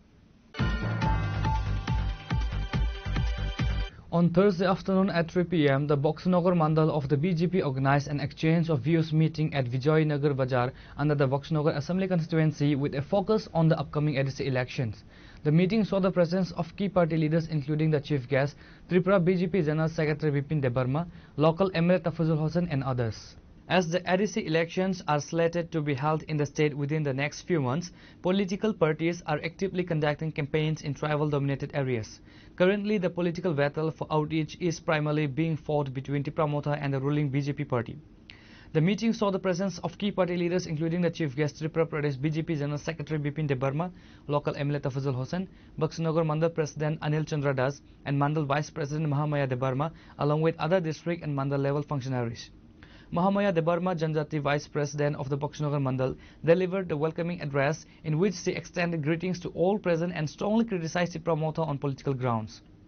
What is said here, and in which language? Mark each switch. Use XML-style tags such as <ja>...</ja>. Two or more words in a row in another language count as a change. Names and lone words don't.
<en>On Thursday afternoon at 3 p.m., the Boxnagar Mandal of the BJP organized an exchange of views meeting at Vijaynagar Bazaar under the Boxnagar Assembly constituency with a focus on the upcoming ADC elections. The meeting saw the presence of key party leaders including the chief guest, Tripura BJP General Secretary Bipin Debarma, local MLA Tafazul Hossain and others. As the ADC elections are slated to be held in the state within the next few months, political parties are actively conducting campaigns in tribal-dominated areas. Currently, the political battle for outreach is primarily being fought between Tipramotha and the ruling BJP party. The meeting saw the presence of key party leaders including the chief guest Tripura Pradesh BJP General Secretary Bipin Debarma, local MLA Tafazul Hossain, Boxnagar Mandal President Anil Chandra Das and Mandal Vice President Mahamaya Debarma, along with other district and Mandal level functionaries. Mahamaya Debarma, Janjati Vice President of the Boxnagar Mandal, delivered the welcoming address in which she extended greetings to all present and strongly criticized Tipramotha on political grounds.</en>